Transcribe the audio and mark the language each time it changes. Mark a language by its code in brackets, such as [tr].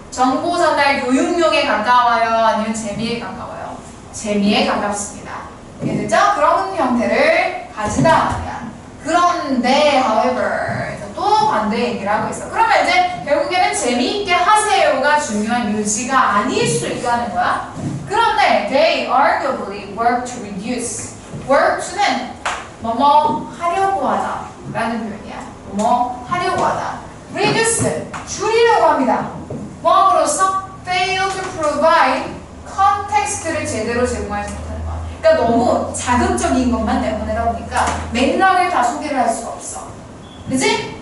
[ko] 정보 전달 교육용에 가까워요? 아니면 재미에 가까워요? 재미에 가깝습니다. 이해됐죠? 그런 형태를 가진다 말이야. 그런데 however 또 반대 얘기를 하고 있어. 그러면 이제 결국에는 재미있게 하세요가 중요한 요지가 아닐 수 있다는 거야. 그런데 [en] they arguably work to reduce. [ko] work to는 뭐뭐 하려고 하다 라는 표현이야. 뭐뭐 하려고 하다. reduce 줄이려고 합니다. 뭐함으로써 [en] fail to provide context [ko] 를 제대로 제공하지 못하는 거야. 그러니까 너무 자극적인 것만 내보내다 보니까 맥락을 다 소개를 할 수가 없어. 그치?